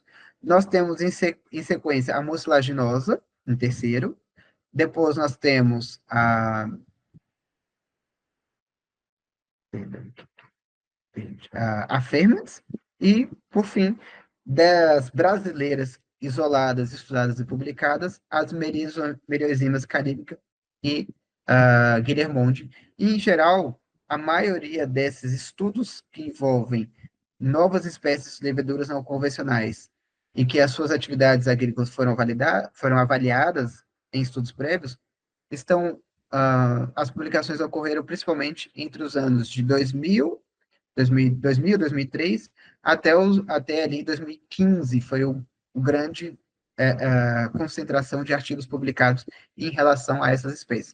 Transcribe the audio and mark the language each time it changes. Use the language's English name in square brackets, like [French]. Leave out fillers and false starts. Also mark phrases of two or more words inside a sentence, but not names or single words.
[Portuguese] Nós temos em sequência a mucilaginosa, em terceiro. Depois nós temos a Ferments. E, por fim, das brasileiras isoladas, estudadas e publicadas, as meriozimas caríbica e Guilhermonde. E, em geral, a maioria desses estudos que envolvem novas espécies de leveduras não convencionais e que as suas atividades agrícolas foram avaliadas em estudos prévios, as publicações ocorreram principalmente entre os anos de 2003, até ali 2015, foi o grande concentração de artigos publicados em relação a essas espécies.